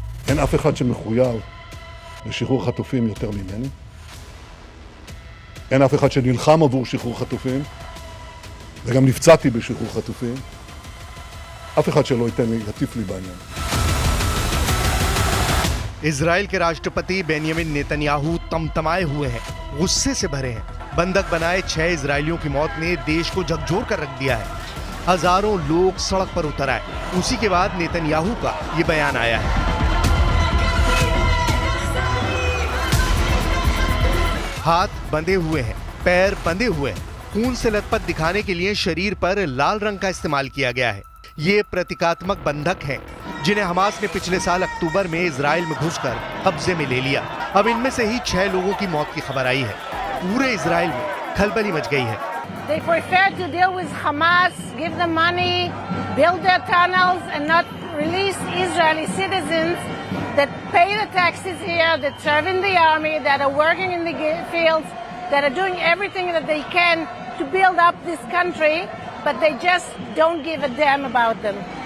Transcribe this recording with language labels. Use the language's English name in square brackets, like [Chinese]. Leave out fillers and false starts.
[Hebrew] אין אף אחד שמחויב לשחרור חטופים יותר ממני. אין אף אחד שנלחם עבור שחרור חטופים, וגם נפצעתי בשחרור חטופים. אף אחד שלא ייתן לי, יטיף לי בעניין. [Hindi] Israel के राष्ट्रपति Benjamin Netanyahu तमतमाए हुए हैं, गुस्से से भरे हैं। बंधक बनाए 6 इजरायलियों की मौत ने देश को झकझोर कर रख दिया है। हजारों लोग सड़क पर उतर आए। उसी के बाद नेतन्याहू का ये बयान आया है। हाथ बंधे हुए हैं, पैर बंधे हुए हैं। खून से लथपथ दिखाने के लिए शरीर पर लाल रंग का इस्तेमाल किया गया है। ये प्रतीकात्मक बंधक हैं जिन्हें हमास ने पिछले साल अक्टूबर में इजराइल में घुसकर कब्जे में ले लिया। अब इनमें से ही 6 लोगों की मौत की खबर आई है। पूरे इजराइल में खलबली मच गई है। [English] They prefer to deal with Hamas, give them money, build their tunnels, and not release Israeli citizens that pay the taxes here, that serve in the army, that are working in the fields, that are doing everything that they can to build up this country, but they just don't give a damn about them.